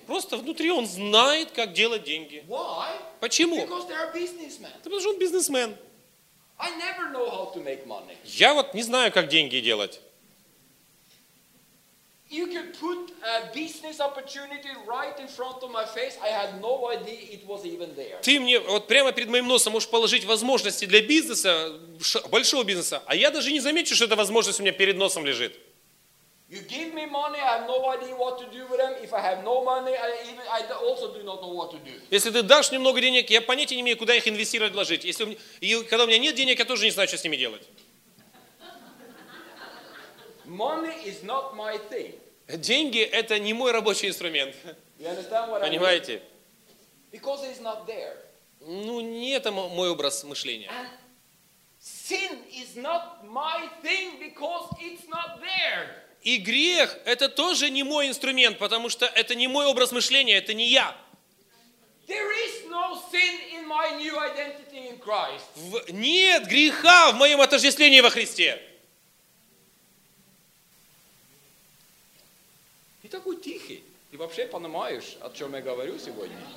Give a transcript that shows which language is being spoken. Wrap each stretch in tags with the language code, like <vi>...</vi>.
<ru>Просто внутри он знает, как делать деньги.</ru> <en>Why?</en> <ru>Почему?</ru> <en>Because they are businessmen.</en> <ru>Да потому что он бизнесмен.</ru> <en>I never know how to make money.</en> <ru>Я вот не знаю, как деньги делать.</ru> <en>You could put a business opportunity right in front of my face. I had no idea it was even there.</en> <ru>Ты мне вот прямо перед моим носом можешь положить возможности для бизнеса, большого бизнеса, а я даже не замечу, что эта возможность у меня перед носом лежит.</ru> <en>You give me money, I have no idea what to do with them. If I have no money, I also do not know what to do.</en> <ru>Если ты дашь немного денег, я понятия не имею, куда их инвестировать, вложить. Если у меня, и когда у меня нет денег, я тоже не знаю, что с ними делать.</ru> <en>Money is not my thing.</en> <ru>Деньги – это не мой рабочий инструмент. Понимаете?</ru> <en>Because it's not there.</en> <ru>Ну, не это мой образ мышления.</ru> <en>Sin is not my thing because it's not there.</en> <ru>И грех – это тоже не мой инструмент, потому что это не мой образ мышления, это не я.</ru> <en>There is no sin in my new identity in Christ.</en> <ru>Нет греха в моем отождествлении во Христе. Такой тихий. Ты вообще понимаешь, о чем я говорю сегодня?</ru>